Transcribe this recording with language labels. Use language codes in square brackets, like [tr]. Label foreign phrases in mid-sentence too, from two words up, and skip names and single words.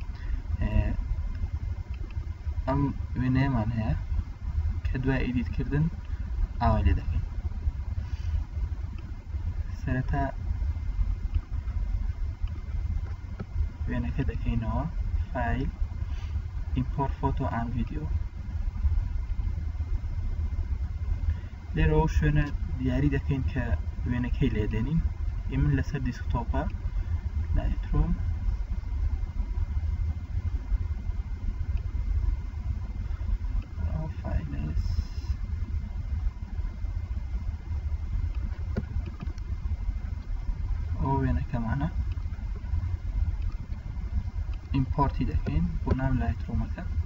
[ckb] ئەم وێنەیەمان هەیە کە دوای ئیدیتکردن ئاوای لێ دەکەین. سەرەتا وێنەکە دەکەینەوە فایل [en] import photo and video. [ckb] لێرەوە شوێنە دیاری دەکەین کە وێنەکەی لێدێنین. من لەسەر دیسکتۆپە لایتڕۆم فایلس ئەو وێنەکەمانە ئیمپۆرتی دەکەین بۆ ناو لایتڕۆمەکە.